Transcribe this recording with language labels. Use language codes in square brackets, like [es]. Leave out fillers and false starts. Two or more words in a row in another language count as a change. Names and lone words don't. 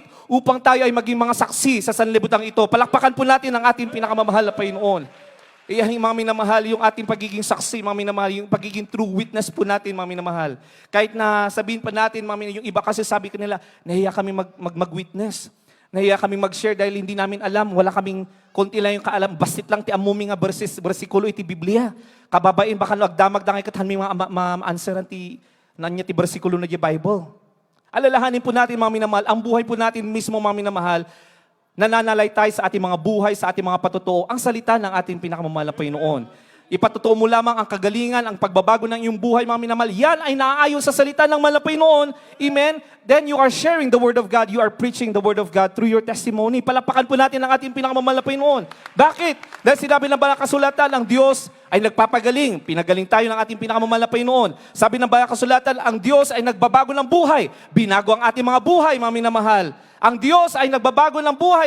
[tl] Upang tayo ay maging mga saksi sa sanlibutan ito. Palakpakan po natin ang ating pinakamamahal na Panginoon. Iyan, mga minamahal, yung ating pagiging saksi, mga minamahal, yung pagiging [en] true witness [tl] po natin, mga minamahal. Kahit na sabihin pa natin, mga minamahal, yung iba kasi sabi kanila, nahiya kami mag-witness. Nahiya kami mag-share dahil hindi namin alam, wala kaming konti lang yung kaalam, [ilo] basit lang ti amumi nga bersikulo iti Biblia. Kababain, baka nagdamag dangay katahan may mga ma-answeran ti nanya ti bersikulo na di Bible. [tl] Alalahanin po natin, mga minamahal, ang buhay po natin mismo, mga minamahal, nananalaytay sa ating mga buhay, sa ating mga patotoo, ang salita ng ating pinakamamahal na Panginoon. Ipatotoo mo lamang ang kagalingan, ang pagbabago ng iyong buhay, mga minamahal. Yan ay naaayon sa salita ng mahal na Panginoon. Amen? [en] Then you are sharing the Word of God. You are preaching the Word of God through your testimony. [tl] Palapakan po natin ang ating pinakamamahal na Panginoon. Bakit? Dahil sinabi ng Banal na Kasulatan, ang Diyos ay nagpapagaling. Pinagaling tayo ng ating pinakamamahal na Panginoon. Sabi ng Banal na Kasulatan, ang Diyos ay nagbabago ng buhay. Binago ang ating mga buhay, mga minamahal. Ang Diyos ay nagbabago ng buhay.